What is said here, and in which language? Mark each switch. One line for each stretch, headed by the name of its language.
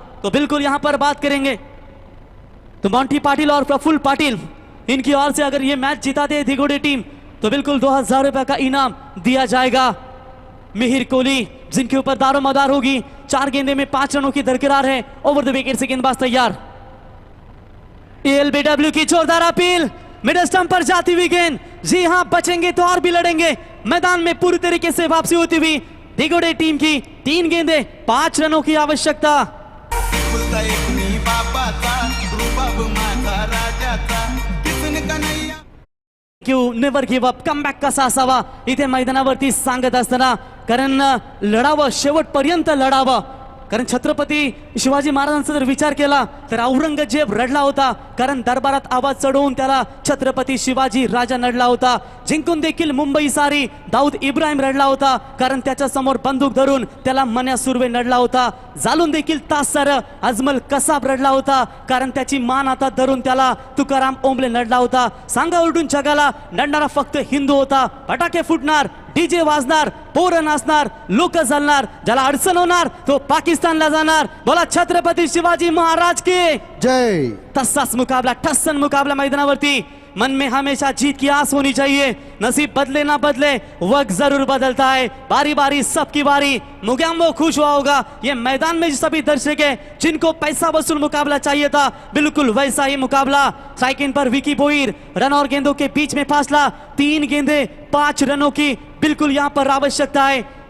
Hindi: तो बिल्कुल यहां पर बात करेंगे तो मॉन्टी पाटिल और प्रफुल्ल पाटिल, इनकी ओर से अगर ये मैच जिताते हैं दिगोडे टीम तो बिल्कुल 2000 रुपए का इनाम दिया जाएगा. मिहिर कोहली जिनके ऊपर दारोमदार होगी. 4 गेंदे में 5 रनों की दरकिरार है. ओवर द विकेट से गेंदबाज तैयार. ALBW की जोरदार अपील, मिडल स्टंप पर जाती हुई गेंद. जी हां, बचेंगे तो और भी लड़ेंगे. मैदान में पूरी तरीके से वापसी होती हुई दिगोडे टीम की 3 गेंदें 5 रनों की आवश्यकता.
Marathi: नेव्हर गिव्ह अप, कमबॅक कसा असावा इथे मैदानावरती सांगत असताना, कारण लढावं, शेवटपर्यंत लढावं. कारण छत्रपती शिवाजी महाराजांचा जर विचार केला तर औरंगजेब रडला होता, कारण दरबारात आवाज चढवून त्याला छत्रपती शिवाजी राजा नडला होता. जिंकून देखील मुंबई सारी दाऊद इब्राहिम रडला होता, कारण त्याच्या समोर बंदूक धरून त्याला मन्या सुर्वे नडला होता. जालून देखील तासर अजमल कसाब रडला होता, कारण त्याची मान आता धरून त्याला तुकाराम ओंबले नडला होता. सांगा उलटून जगाला नडणारा फक्त हिंदू होता. फटाके फुटणार, डीजे वाजणार, पोरं नाचणार, लोक चालणार, ज्याला अडचण होणार तो पाकिस्तानला जाणार. बोला छत्रपती शिवाजी महाराज की जय. तसाच मुकाबला, ठस्सन मुकाबला मैदानावरती.
Hindi: मन में हमेशा जीत की आस होनी चाहिए. नसीब बदले ना बदले, वक्त जरूर बदलता है. बारी बारी सबकी बारी. मुगैम्बो खुश हुआ होगा. ये मैदान में जो सभी दर्शक है जिनको पैसा वसूल मुकाबला चाहिए था, बिल्कुल वैसा ही मुकाबला. साइकिल पर विकी बोईर, रन और गेंदों के बीच में फासला 3 गेंदे 5 रनों की बिल्कुल यहाँ पर आवश्यकता है.